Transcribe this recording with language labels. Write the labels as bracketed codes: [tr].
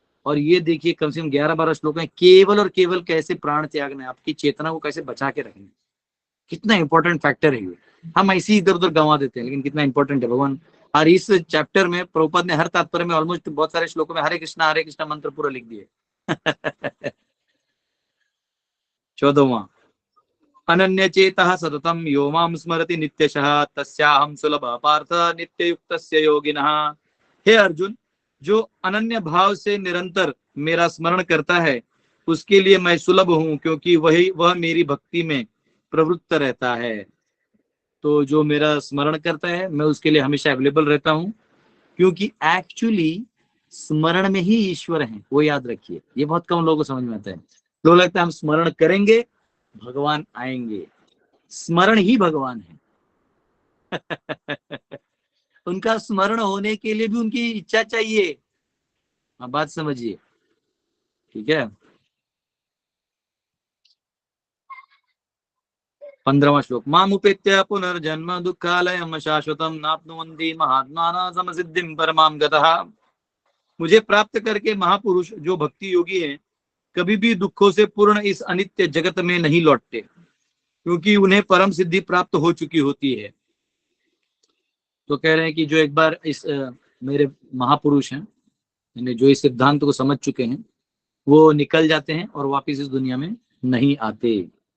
[hi] और ये देखिए कम से कम 11-12 श्लोक हैं केवल और केवल कैसे प्राण त्यागना है, आपकी चेतना को कैसे बचा के रखना है। कितना इंपॉर्टेंट फैक्टर है ये। हम ऐसे ही इधर उधर गंवा देते हैं, लेकिन कितना इंपॉर्टेंट है भगवान। और इस चैप्टर में प्रभुपाद ने हर तात्पर्य में ऑलमोस्ट बहुत सारे श्लोकों में हरे कृष्णा मंत्र पूरा लिख दिए। 14वां, [sa] अनन्य चेतः सततम यो मां स्मरति नित्यशः तस्याहं सुलभः पार्थ नित्ययुक्तस्य योगिनः। [hi] हे अर्जुन, जो अनन्य भाव से निरंतर मेरा स्मरण करता है उसके लिए मैं सुलभ हूं, क्योंकि वह मेरी भक्ति में प्रवृत्त रहता है। तो जो मेरा स्मरण करता है मैं उसके लिए हमेशा अवेलेबल रहता हूं, क्योंकि एक्चुअली स्मरण में ही ईश्वर है, वो याद रखिए। ये बहुत कम लोगों को समझ में आता है। लोग लगता है हम स्मरण करेंगे भगवान आएंगे, स्मरण ही भगवान है। उनका स्मरण होने के लिए भी उनकी इच्छा चाहिए। आप बात समझिए, ठीक है। 15वां श्लोक, [sa] मामुपेत्य पुनर्जन्म दुःखालयम् शाश्वतम् नाप्नुवन्ति महात्मानः समसिद्धिं परमां गतः। [hi] मुझे प्राप्त करके महापुरुष जो भक्ति योगी हैं कभी भी दुखों से पूर्ण इस अनित्य जगत में नहीं लौटते, क्योंकि उन्हें परम सिद्धि प्राप्त हो चुकी होती है। तो कह रहे हैं कि जो एक बार इस मेरे महापुरुष हैं, जो इस सिद्धांत को समझ चुके हैं, वो निकल जाते हैं और वापस इस दुनिया में नहीं आते।